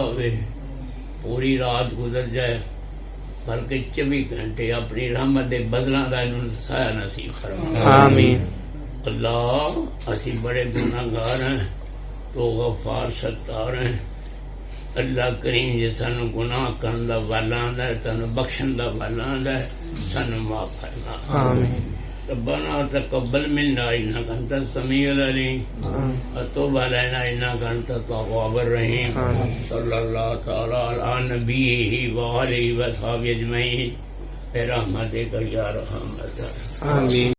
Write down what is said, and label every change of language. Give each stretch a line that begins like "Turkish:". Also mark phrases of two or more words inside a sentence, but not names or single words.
Punjabi: ਹੋਵੇ ਪੂਰੀ ਰਾਤ ਗੁਜ਼ਰ ਜਾਏ ਬਲਕਿ 24 ਘੰਟੇ ਅਪਣੀ ਰਹਿਮਤ ਦੇ ਬੱਦਲਾਂ ਦਾ ਇਹਨੂੰ ਸਾਇਆ ਨਸੀਬ ਫ਼ਰਮਾ ਆਮੀਨ ਅੱਲਾਹ ਅਸੀ ਬੜੇ ਗੁਨਾਹਗਾਰ ਹੈਂ ਤੋ ਗ਼ੱਫ਼ਾਰ ਸੱਤਾਰ ਹੈਂ ਅੱਲਾਹ ਕਰੀਮ ਜੇ ਸਾਨੂੰ ਗੁਨਾਹ ਕਰਨ ਦਾ ਵਾਲਾ ਆਂਦਾ ਹੈ ਸਾਨੂੰ ਬਖ਼ਸ਼ਣ ਦਾ ਵਾਲਾ ਆਂਦਾ ਹੈ ਸਾਨੂੰ ਮਾਫ਼ ਫ਼ਰਮਾ ਆਮੀਨ
Arabic: ربنا تقبل منا انك انت السميع العليم وتب علينا انك انت التواب الرحيم صلى الله تعالى على نبيه وآله وصحبه اجمعين برحمتك يا ارحم الراحمين. آمين.